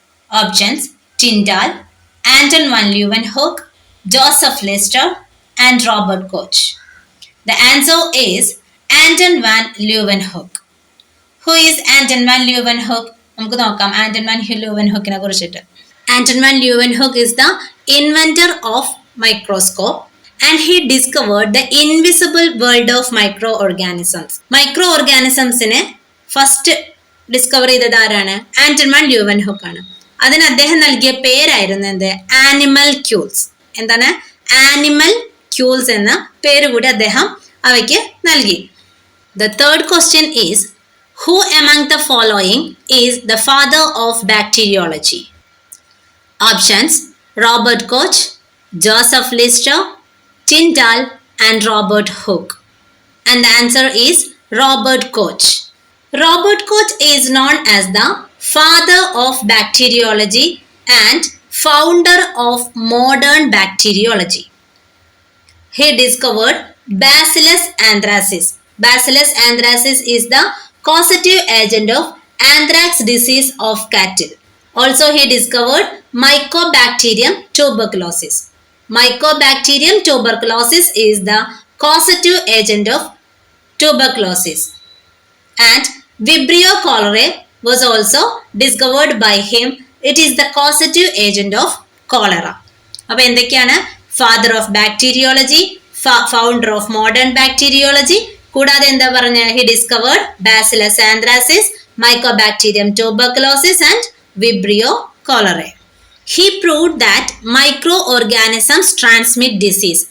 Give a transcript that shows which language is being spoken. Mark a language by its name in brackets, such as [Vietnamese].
[Malayalam] Options: Tyndall, Anton van ലൂവൻഹുക്ക്, Joseph ലിസ്റ്റർ and Robert coach. [English] The answer is Anton van Leeuwenhoek. Who is Anton van Leeuwenhoek? [Malayalam] നമുക്ക് നോക്കാം Anton van ലൂവൻഹുക്കിനെ കുറിച്ചിട്ട്. [English] Anton van Leeuwenhoek is the inventor of microscope and he discovered the invisible world of microorganisms. [Malayalam] മൈക്രോഓർഗാനിസംസിനെ first discover ചെയ്തത് ആരാണ്? Anton van ലൂവൻഹുക്ക് ആണ്. അതിന് അദ്ദേഹം നൽകിയ പേരായിരുന്നു എന്ത്? ആനിമൽ ക്യൂൾസ്. എന്താണ്? ആനിമൽ ക്യൂൾസ് എന്ന പേര് കൂടി അദ്ദേഹം അവയ്ക്ക് നൽകി. [English] The third question is who among the following is the father of bacteriology? Options: Robert Koch, Joseph Lister, Tyndall and Robert Hooke. And the answer is Robert Koch. Robert Koch is known as the father of bacteriology and founder of modern bacteriology. He discovered Bacillus anthracis. Bacillus anthracis is the causative agent of anthrax disease of cattle. Also, he discovered Mycobacterium tuberculosis. Mycobacterium tuberculosis is the causative agent of tuberculosis. And Vibrio cholerae was also discovered by him. It is the causative agent of cholera. [Malayalam] അപ്പോൾ എന്തൊക്കെയാണ്? [English] father of bacteriology, founder of modern bacteriology, [Malayalam] കൂടാതെ എന്താ പറഞ്ഞ? [English] He discovered Bacillus anthracis, Mycobacterium tuberculosis and Vibrio cholerae. He proved that micro organisms transmit disease.